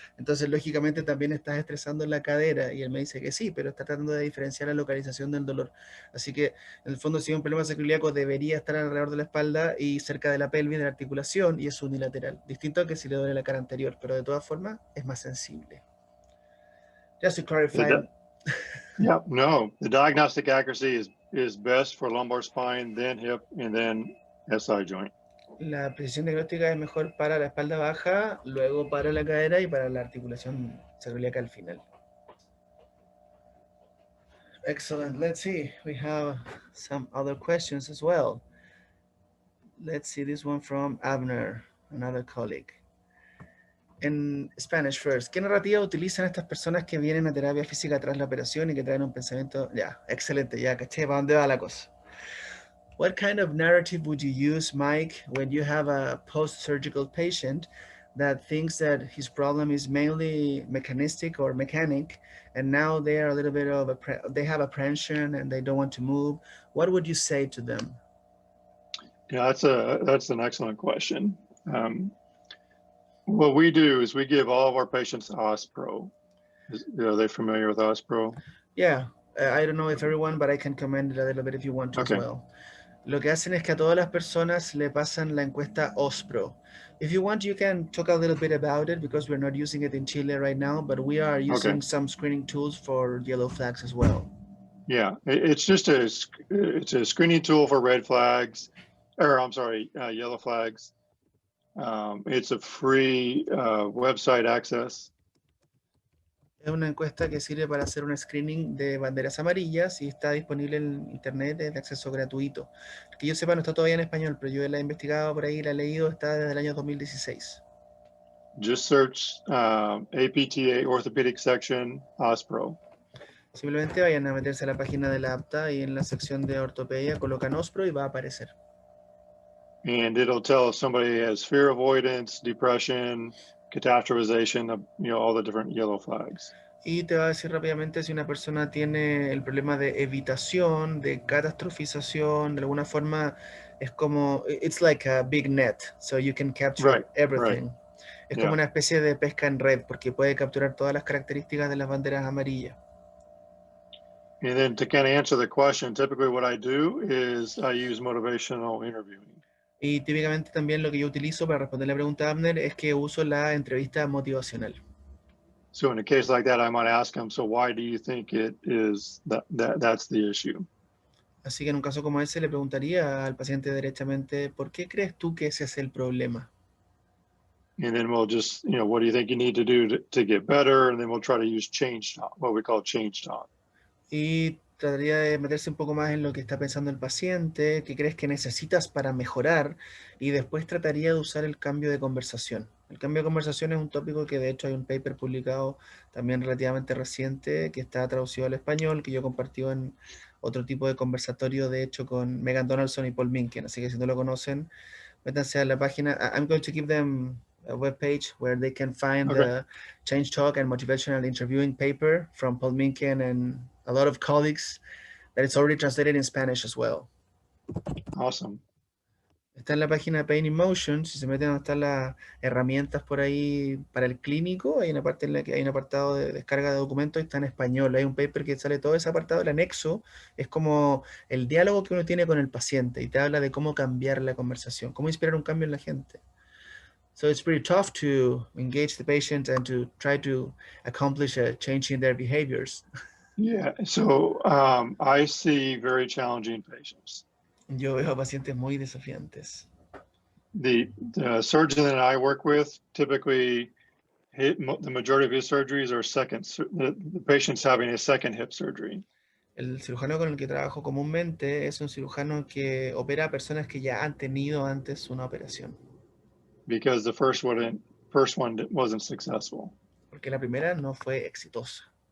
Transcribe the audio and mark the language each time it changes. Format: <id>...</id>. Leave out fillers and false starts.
<es>Entonces, lógicamente, también estás estresando la cadera. Y él me dice que sí, pero está tratando de diferenciar la localización del dolor. Así que, en el fondo, si hay un problema sacroiliaco, debería estar alrededor de la espalda y cerca de la pelvis, de la articulación, y es unilateral. Distinto a que si le duele la cara anterior, pero de todas formas, es más sensible.</es> <en>Just to clarify. Yeah, no, the diagnostic accuracy is best for lumbar spine, then hip, and then SI joint.</en> <es>La precisión diagnóstica es mejor para la espalda baja, luego para la cadera y para la articulación sacroiliaca al final.</es> <en>Excellent. Let's see. We have some other questions as well. Let's see this one from Abner, another colleague. En Spanish first.</en> <es>¿Qué narrativa utilizan estas personas que vienen a terapia física tras la operación y que traen un pensamiento? Ya, excelente, ya caché para dónde va la cosa.</es> <en>What kind of narrative would you use, Mike, when you have a post-surgical patient that thinks that his problem is mainly mechanistic or mechanic, and now they are a little bit of they have apprehension and they don't want to move? What would you say to them? Yeah, that's an excellent question. What we do is we give all of our patients OSPRO. Are they familiar with OSPRO? Yeah, I don't know if everyone, but I can commend it a little bit if you want to as well.</en> <es>Lo que hacen es que a todas las personas le pasan la encuesta OSPRO.</es> <en>If you want, you can talk a little bit about it because we're not using it in Chile right now, but we are using some screening tools for yellow flags as well. Yeah, it's just a screening tool for red flags, or I'm sorry, yellow flags. It's a free website access.</en> <es>Es una encuesta que sirve para hacer un screening de banderas amarillas y está disponible en internet, es de acceso gratuito. Que yo sepa no está todavía en español, pero yo la he investigado por ahí, la he leído, está desde el año 2016.</es> <en>Just search APTA Orthopedic Section OSPRO.</en> <es>Simplemente vayan a meterse a la página de la APTA y en la sección de ortopedia colocan OSPRO y va a aparecer.</es> <en>And it'll tell if somebody has fear avoidance, depression, catastrophization, all the different yellow flags.</en> <es>Y te va a decir rápidamente si una persona tiene el problema de evitación, de catastrofización, de alguna forma es como,</es> <en>it's like a big net, so you can capture everything.</en> <es>Es como una especie de pesca en red, porque puede capturar todas las características de las banderas amarillas.</es> <en>And then to kind of answer the question, typically what I do is I use motivational interviewing.</en> <es>Y típicamente también lo que yo utilizo para responder la pregunta de Abner es que uso la entrevista motivacional.</es> <en>So in a case like that, I might ask them, so why do you think it is that's the issue?</en> <es>Así que en un caso como ese le preguntaría al paciente derechamente, ¿por qué crees tú que ese es el problema?</es> <en>And then we'll just, what do you think you need to do to get better? And then we'll try to use change talk, what we call change talk.</en> <es>Y trataría de meterse un poco más en lo que está pensando el paciente, qué crees que necesitas para mejorar, y después trataría de usar el cambio de conversación. El cambio de conversación es un tópico que de hecho hay un paper publicado también relativamente reciente que está traducido al español, que yo compartí en otro tipo de conversatorio, de hecho, con Megan Donaldson y Paul Minkin. Así que si no lo conocen, métanse a la página.</es> <en>I'm going to give them a webpage where they can find the Change Talk and Motivational Interviewing paper from Paul Minkin and a lot of colleagues that it's already translated in Spanish as well. Awesome.</en> <es>Está en la página Pain in Motion. Si se meten donde están las herramientas por ahí para el clínico, hay una parte en la que hay un apartado de descarga de documentos y está en español. Hay un paper que sale todo ese apartado. El anexo es como el diálogo que uno tiene con el paciente y te habla de cómo cambiar la conversación, cómo inspirar un cambio en la gente.</es> <en>So it's pretty tough to engage the patient and to try to accomplish a change in their behaviors. Yeah, so I see very challenging patients.</en> <es>Yo veo pacientes muy desafiantes.</es> <en>The surgeon that I work with typically the majority of his surgeries are the patient's having a second hip surgery.</en> <es>El cirujano con el que trabajo comúnmente es un cirujano que opera a personas que ya han tenido antes una operación.</es> <en>Because the first one wasn't successful.</en> <es>Porque la primera no fue exitosa.</es>